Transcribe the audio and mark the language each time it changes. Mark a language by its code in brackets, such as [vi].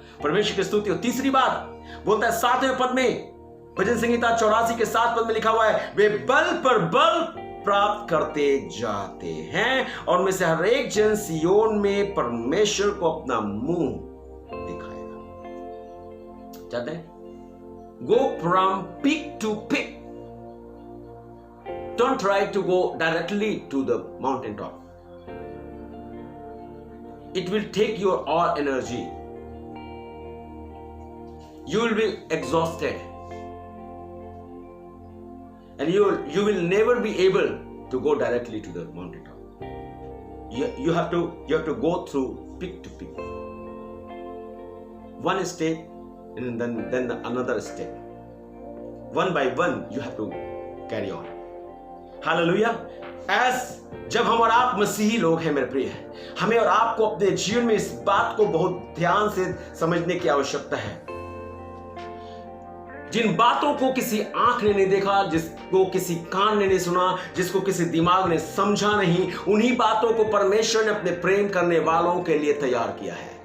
[hi] परमेश्वर की स्तुति। और तीसरी बात बोलता है 7वें पद में, भजन संहिता 84 के 7 पद में लिखा हुआ है, वे बल पर बल प्राप्त करते जाते हैं और उनमें से हर एक जन सियोन में परमेश्वर को अपना मुंह दिखाएगा। चाहते हैं [en] go from peak to peak. Don't try to go directly to the mountain top. It will take your all energy. You will be exhausted. And you will never be able to go directly to the mountain top. You have to go through peak to peak. One step and then another step. One by one you have to carry on. Hallelujah. [hi] जब हम और आप मसीही लोग हैं मेरे प्रिय, हमें और आपको अपने जीवन में इस बात को बहुत ध्यान से समझने की आवश्यकता है। जिन बातों को किसी आंख ने नहीं देखा, जिसको किसी कान ने नहीं सुना, जिसको किसी दिमाग ने समझा नहीं, उन्हीं बातों को परमेश्वर ने अपने प्रेम करने वालों के लिए तैयार किया है।